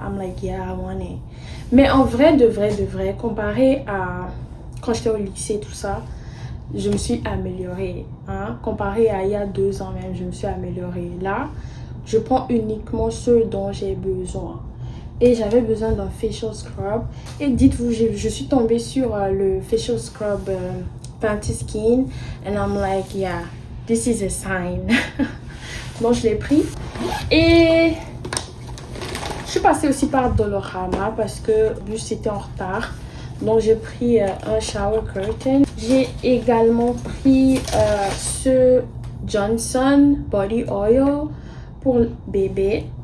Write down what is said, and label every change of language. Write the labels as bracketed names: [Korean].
[English] I'm like, yeah, I want it. [French] Mais en vrai, de vrai, comparé à quand j'étais au lycée, tout ça, je me suis améliorée. Hein? Comparé à il y a 2 ans même, je me suis améliorée. Là, je prends uniquement ce dont j'ai besoin. Et j'avais besoin d'un facial scrub. Et dites-vous, je suis tombée sur le facial scrub Fenty Skin. [English] And I'm like, yeah, this is a sign. [French] Donc, je l'ai pris. Et je suis passée aussi par Dolorama parce que vu que c'était en retard. Donc, j'ai pris un shower curtain. J'ai également pris ce Johnson Body Oil pour bébé.